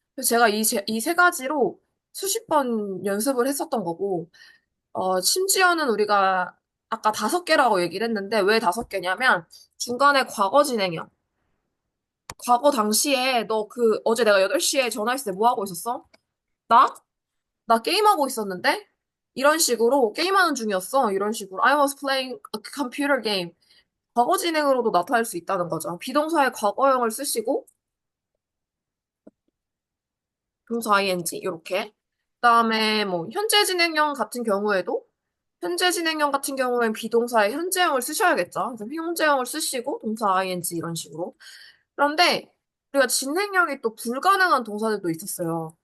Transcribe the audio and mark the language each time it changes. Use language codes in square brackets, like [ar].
[ko] 그래서 제가 이 세 가지로 수십 번 연습을 했었던 거고 심지어는 우리가 아까 5개라고 얘기를 했는데 왜 5개냐면 중간에 과거 진행형 과거 당시에 너 어제 내가 8시에 전화했을 때 뭐 하고 있었어? 나? 나 게임하고 있었는데? 이런 식으로 게임하는 중이었어. 이런 식으로 [en] I was playing a computer game. [ko] 과거 진행으로도 나타낼 수 있다는 거죠. 비동사의 과거형을 쓰시고 동사 ing 이렇게. 그다음에 뭐 현재 진행형 같은 경우에도 현재 진행형 같은 경우엔 비동사에 현재형을 쓰셔야겠죠. 그래서 현재형을 쓰시고 동사 ing 이런 식으로. 그런데 우리가 진행형이 또 불가능한 동사들도 있었어요.